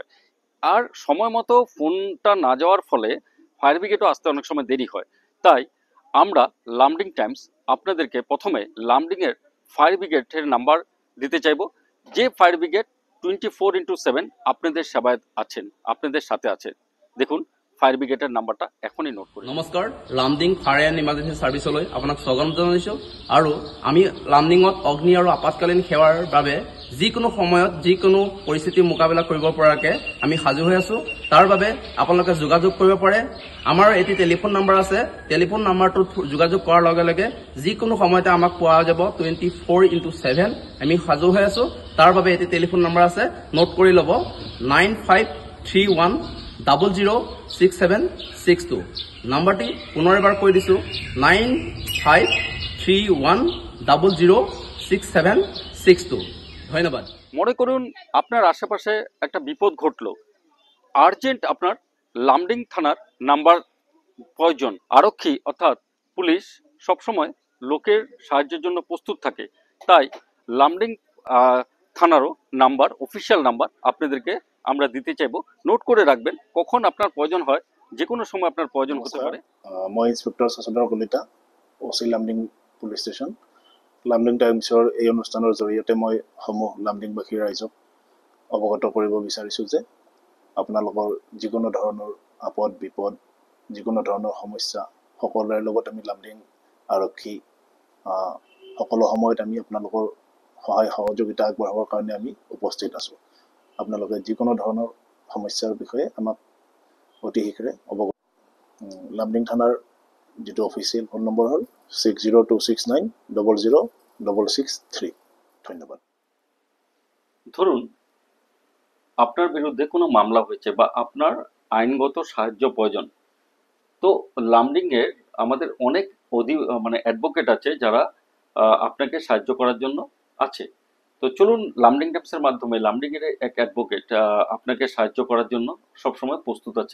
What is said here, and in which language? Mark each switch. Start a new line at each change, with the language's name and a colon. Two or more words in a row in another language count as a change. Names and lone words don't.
Bangla: আর সময় মতো ফোনটা না যাওয়ার ফলে
English: fire brigade
Bangla: আসতে অনেক সময় দেরি হয়। তাই আমরা লামডিং টাইমস আপনাদেরকে প্রথমে লামডিংয়ের
English: fire brigade's number
Bangla: দিতে চাইব, যে
English: fire brigade
Bangla: 24/7 আপনাদের সেবায় আছেন, আপনাদের সাথে আছে। দেখুন
English: fire brigade's number
Bangla: এখনই নোট করুন।
Assamese: নমস্কাৰ, লামডিং ফায়াৰ এণ্ড ইমাৰ্জেঞ্চি ছাৰ্ভিচলৈ আপোনাক স্বাগতম জনাইছোঁ। আৰু আমি লামডিঙত অগ্নি আৰু আপাতকালীন সেৱাৰ বাবে যিকোনো সময়ত যিকোনো পৰিস্থিতি মোকাবিলা কৰিব পৰাকৈ আমি সাজু হৈ আছোঁ। তাৰ বাবে আপোনালোকে যোগাযোগ কৰিব পাৰে। আমাৰ এটি
English: telephone number
Assamese: আছে,
English: telephone number
Assamese: যোগাযোগ কৰাৰ লগে লগে যিকোনো সময়তে আমাক পোৱা যাব। 24/7 আমি সাজু হৈ আছোঁ। তাৰ বাবে এটি
English: telephone number
Assamese: আছে, নোট কৰি ল'ব, 9531006762। নাম্বারটি পুনরেবার করে দিছো, 9531006762। ধন্যবাদ।
Bangla: মনে করুন আপনার আশেপাশে একটা বিপদ ঘটলো, আর্জেন্ট আপনার লামডিং থানার নাম্বার প্রয়োজন। আরক্ষী অর্থাৎ পুলিশ সবসময় লোকের সাহায্যের জন্য প্রস্তুত থাকে। তাই লামডিং থানারও নাম্বার,
English: official number
Bangla: আপনাদেরকে আমরা দিতে চাইবো। নোট করে রাখবেন, কখন আপনার প্রয়োজন হয়, যে কোনো সময় আপনার প্রয়োজন হতে পারে।
Assamese: মই ইন্সপেক্টর শশধৰ কলিতা, ওচি লামডিং পুলিচ ষ্টেচন। লামডিং টাইমছৰ এই অনুষ্ঠানৰ জৰিয়তে মই সমূহ লামডিংবাসী ৰাইজক অৱগত কৰিব বিচাৰিছোঁ যে আপোনালোকৰ যিকোনো ধৰণৰ আপদ বিপদ, যিকোনো ধৰণৰ সমস্যা, সকলোৰে লগত আমি লামডিং আৰক্ষী সকলো সময়ত আমি আপোনালোকৰ সহায় সহযোগিতা আগবঢ়াবৰ কাৰণে আমি উপস্থিত আছোঁ। আপোনালোকে যিকোনো ধৰণৰ সমস্যাৰ বিষয়ে আমাক অতি শীঘ্ৰে অৱগত। লামডিং থানাৰ যেটো
English: official phone number
Assamese: হ'ল 6026900663। ধন্যবাদ।
Bangla: ধরুন আপনার বিরুদ্ধে কোনো মামলা হয়েছে বা আপনার আইনগত সাহায্য প্রয়োজন, তো লামডিংয়ের আমাদের অনেক অ্যাডভোকেট আছে যারা আপনাকে সাহায্য করার জন্য আছে। তো চলুন লামডিং টাইমসের মাধ্যমে লামডিংয়ের এক অ্যাডভোকেট আপনাকে সাহায্য করার জন্য সবসময় প্রস্তুত আছে।